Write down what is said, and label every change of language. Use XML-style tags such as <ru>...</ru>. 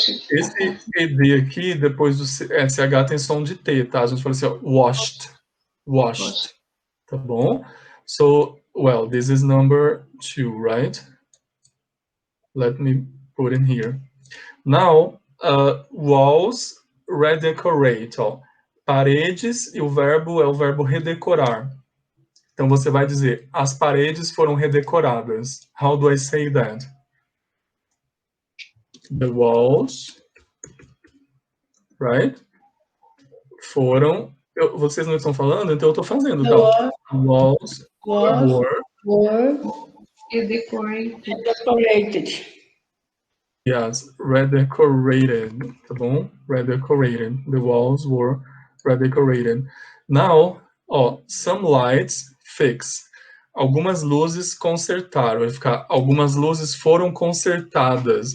<pt>Esse ED aqui, depois do SH tem som de T, tá? A gente fala assim, ó, washed. Washed. Tá bom?</pt> <en>So, well, this is number 2, right? Let me put in here. Now, walls, redecorate. Ó.</en> <pt>Paredes, e o verbo é o verbo redecorar. Então, você vai dizer, as paredes foram redecoradas.</pt> <en>How do I say that? The walls, right?</en> <pt>Foram... vocês não estão falando, então eu estou fazendo, tá?</pt> <en>Walls were Redecorated. Yes, redecorated,</en> <pt>tá bom?</pt> <en>Redecorated. The walls were redecorated. Now, ó, some lights fix.</en> <pt>Algumas luzes consertaram. Vai ficar, algumas luzes foram consertadas.</pt>